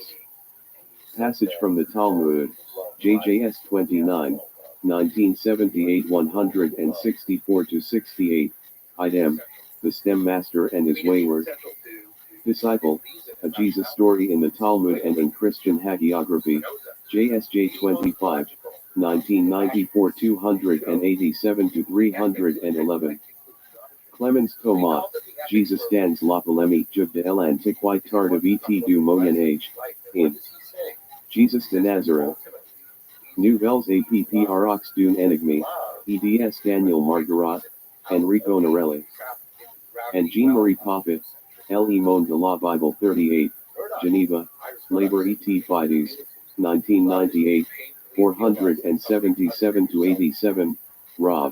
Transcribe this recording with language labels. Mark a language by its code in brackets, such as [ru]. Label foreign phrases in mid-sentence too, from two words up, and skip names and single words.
[en] Passage from the Talmud, JJS 29, 1978 164-68, idem, The Stem Master and His Wayward Disciple, a Jesus story in the Talmud and in Christian hagiography, JSJ 25, 1994 287-311. [fr] Clemens Thomas, Jesus dans la polémique de l'Antiquité tardive du Moyen Age, in Jesus de Nazareth. Nouvelles apprx d'une énigme, eds Daniel Margarat, Enrico Norelli. [en] And Jean-Marie Poppet, Le Monde de la Bible 38, Geneva, Labor et Fides, 1998, 477-87, Rob.